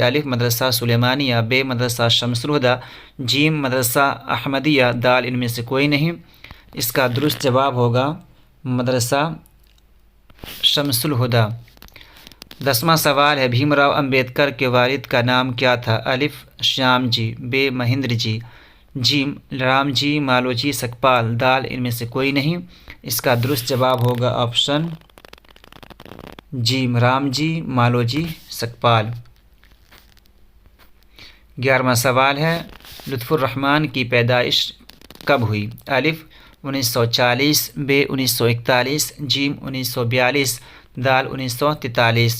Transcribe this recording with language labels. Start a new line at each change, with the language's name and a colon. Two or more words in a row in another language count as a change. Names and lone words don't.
Urdu: الف مدرسہ سلیمانیہ، ب مدرسہ شمس الہدیٰ، ج مدرسہ احمدیہ، د ان میں سے کوئی نہیں۔ اس کا درست جواب ہوگا مدرسہ شمس الہدیٰ۔ 10واں سوال ہے بھیم راؤ امبیڈکر کے والد کا نام کیا تھا؟ الف شیام جی، ب مہندر جی، ج رام جی مالوجی سکپال، د ان میں سے کوئی نہیں۔ اس کا درست جواب ہوگا آپشن ج رام جی مالوجی سکپال۔ 11واں سوال ہے لطف الرحمن کی پیدائش کب ہوئی؟ الف 1940، ب 1941، ج 1942، د 1943۔